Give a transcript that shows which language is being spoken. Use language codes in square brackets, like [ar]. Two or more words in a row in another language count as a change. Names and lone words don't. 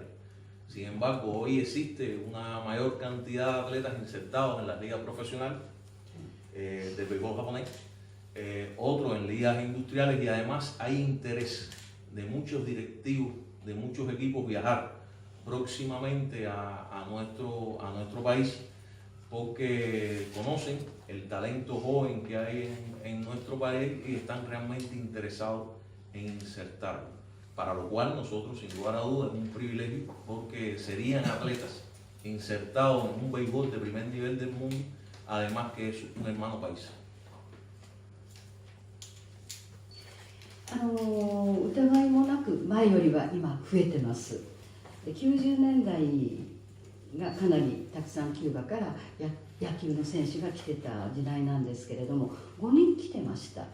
[es] Sin embargo, hoy existe una mayor cantidad de atletas insertados en las ligas profesionales del béisbol japonés, otros en ligas industriales, y además hay interés de muchos directivos, de muchos equipos viajar próximamente a nuestro país, porque conocen el talento joven que hay en nuestro país y están realmente interesados en insertarlo. Para lo cual nosotros, sin lugar a dudas, es un privilegio, porque serían atletas insertados en un béisbol de primer nivel del mundo, además que es un hermano país. [ja] 疑いもなく前よりは今増えてます。で90年代がかなりたくさんキューバから野球の選手が来てた時代なんですけれども、5人来てました。